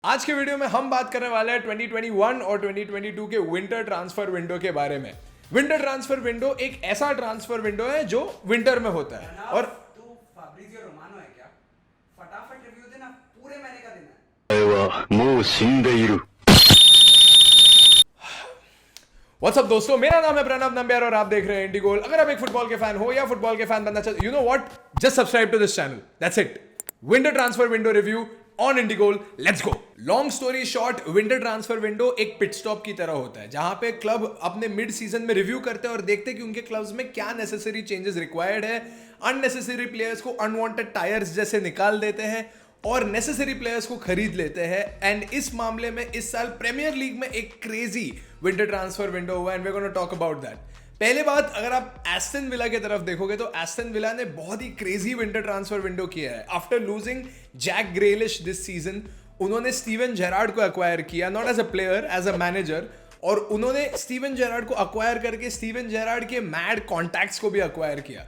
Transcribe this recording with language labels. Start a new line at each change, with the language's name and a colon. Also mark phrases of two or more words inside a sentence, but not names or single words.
Hindi: आज के वीडियो में हम बात करने वाले हैं 2021 और 2022 के
English: winter transfer window
Hindi: के बारे में।
English: winter transfer window
Hindi: एक ऐसा
English: transfer window
Hindi: है जो विंटर में होता है। और तू फाब्रिजियो रोमानो है क्या? फटाफट रिव्यू देना, पूरे महीने का देना है।
Japanese: お前はもう死んでいる。
Hindi: व्हाट्सअप दोस्तों, मेरा नाम है प्रणव नंबियार और आप देख रहे हैं इंडिगोल। अगर आप एक फुटबॉल के फैन हो या फुटबॉल के फैन बनना चाहते,
English: you know what, just subscribe to this channel, that's it. winter transfer window review on Indigol, let's go. long story short, winter transfer window
Hindi: एक
English: pit stop
Hindi: की तरह होता है जहां पे क्लब अपने
English: mid season
Hindi: में रिव्यू करते हैं और देखते हैं कि उनके क्लब्स में क्या
English: necessary changes required
Hindi: है।
English: unnecessary players
Hindi: को
English: unwanted tyres
Hindi: जैसे निकाल देते हैं और
English: necessary players
Hindi: को खरीद लेते हैं। एंड इस मामले में इस साल प्रीमियर लीग में एक
English: crazy winter transfer window
Hindi: हुआ
English: and we are gonna talk about that.
Hindi: पहले बात, अगर आप एस्टन विला की तरफ देखोगे तो एस्टन विला ने बहुत ही
English: crazy winter transfer window
Hindi: किया है।
English: after losing Jack Grealish this season,
Hindi: उन्होंने स्टीवन जेरार्ड को एक्वायर किया,
English: not as a player, as a manager.
Hindi: और उन्होंने स्टीवन जेरार्ड को एक्वायर करके स्टीवन जेरार्ड के
English: mad contacts
Hindi: को भी एक्वायर किया।